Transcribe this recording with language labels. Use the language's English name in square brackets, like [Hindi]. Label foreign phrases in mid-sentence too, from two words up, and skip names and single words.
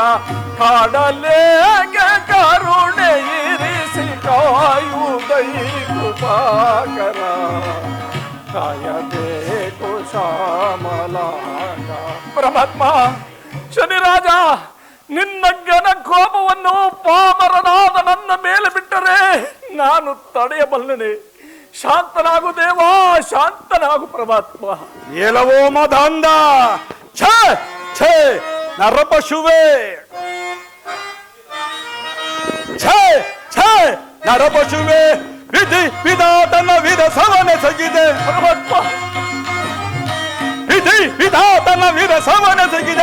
[Kannada] ಕಾಡಲೇಗೆ ಕರುಣೆ ಇರಿಸಿ ಕಾಯುವುದೈ ಕೃಪಾಕರ. ಕಾಯಬೇಕು ಶ್ಯಾಮಲಾಗ. ಪರಮಾತ್ಮ ಶನಿರಾಜ ನಿನ್ನ ಘನ ಕೋಪವನ್ನು ಪಾಮರನಾದ ನನ್ನ ಮೇಲೆ ಬಿಟ್ಟರೆ ನಾನು ತಡೆಯಬಲ್ಲನೆ. ಶಾಂತನಾಗು ದೇವಾ, ಶಾಂತನಾಗು ಪರಮಾತ್ಮ. ಎಲ್ಲವೋ ಮದಾಂಧ. ಛೇ ಛೇ ನರಪಶುವೆ, ಛೇ ಛೇ ನರಪಶುವೆ, ವಿಧಿ ವಿಧಾತನ ವಿರಸವನೆಸಗಿದೆ, ವಿಧಿ ವಿಧಾತನ ವಿರಸವನೆಸಗಿದೆ.